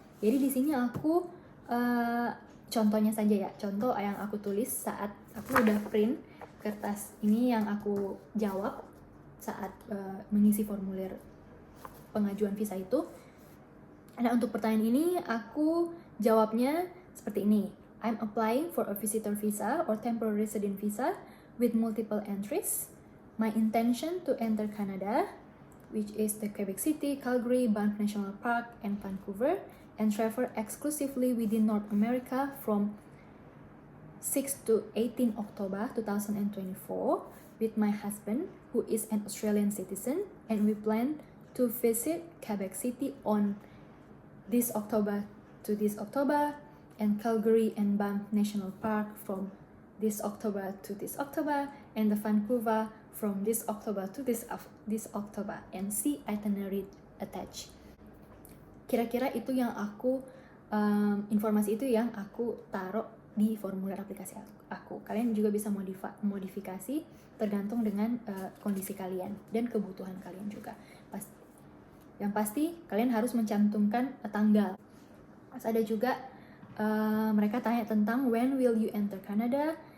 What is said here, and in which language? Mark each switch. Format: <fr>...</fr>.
<id>Jadi di sini aku contohnya saja ya, contoh yang aku tulis saat aku udah print kertas ini yang aku jawab saat mengisi formulir pengajuan visa itu. Nah, untuk pertanyaan ini aku jawabnya seperti ini.</id> <en>I'm applying for a visitor visa or temporary resident visa with multiple entries. My intention to enter Canada, which is the Quebec City, Calgary, Banff National Park, and Vancouver, and travel exclusively within North America from 6 to 18 October 2024 with my husband, who is an Australian citizen, and we plan to visit Quebec City on this October to this October, and Calgary and Banff National Park from this October to this October, and the Vancouver from this October to this October, and see itinerary attached.</en> <id>Kira-kira itu yang aku informasi itu yang aku taruh di formulir aplikasi aku. Kalian juga bisa modifikasi tergantung dengan kondisi kalian dan kebutuhan kalian juga. Yang pasti kalian harus mencantumkan tanggal. Terus ada juga mereka tanya tentang when will you enter Canada.</id>